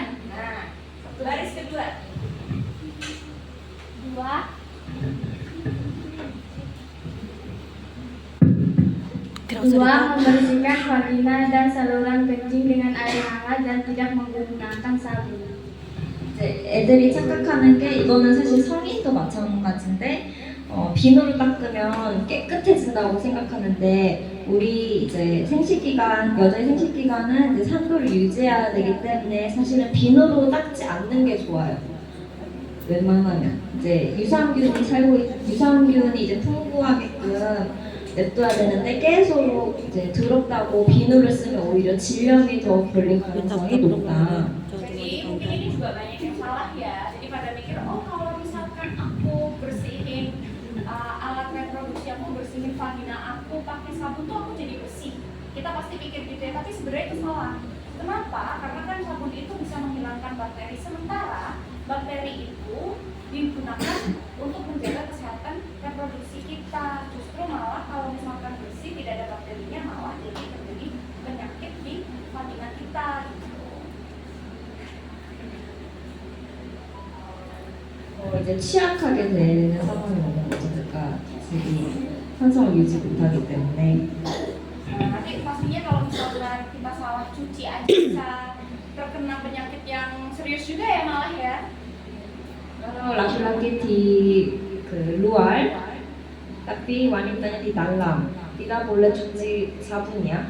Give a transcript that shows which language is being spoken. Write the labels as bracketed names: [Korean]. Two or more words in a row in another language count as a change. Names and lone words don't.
[Indonesian] Nah, baris kedua. 2. Membersihkan vagina dan saluran kencing dengan air hangat dan tidak menggunakan sabun. [Korean] 이제 애들이 착각하는 게 이거는 사실 성인도 마찬가지인데 비누로 닦으면 깨끗해진다고 생각하는데 우리 이제 여자의 생식기관은 이제 산도를 유지해야 되기 때문에 사실은 비누로 닦지 않는 게 좋아요. 웬만하면 이제 유산균이 이제 풍부하게끔 냅둬야 되는데 계속 이제 더럽다고 비누를 쓰면 오히려 질염이 더 걸릴 가능성이 높다. [Indonesian] Jadi mungkin ini juga banyak yang salah ya. Jadi pada mikir, oh kalau misalkan aku bersihin alat reproduksi, aku bersihin vagina aku pakai sabun tuh aku jadi bersih. Kita pasti pikir gitu ya, tapi sebenarnya itu salah. Kenapa? Karena kan sabun itu bisa menghilangkan bakteri, sementara bakteri itu digunakan untuk menjaga kesehatan reproduksi kita. Justru malah kalau misalkan bersih tidak ada bakterinya, malah jadi terjadi penyakit di vagina kita. [Korean] 이제 취약하게 되는 상황이 오는 거죠. 그러니까 질이 산성을 유지 못하기 때문에. [Indonesian] Nanti pastinya kalau misalkan kita salah cuci aja bisa terkena penyakit yang serius juga ya malah ya. Kalau laki-laki di luar, tapi wanitanya di dalam, tidak boleh cuci sabunnya.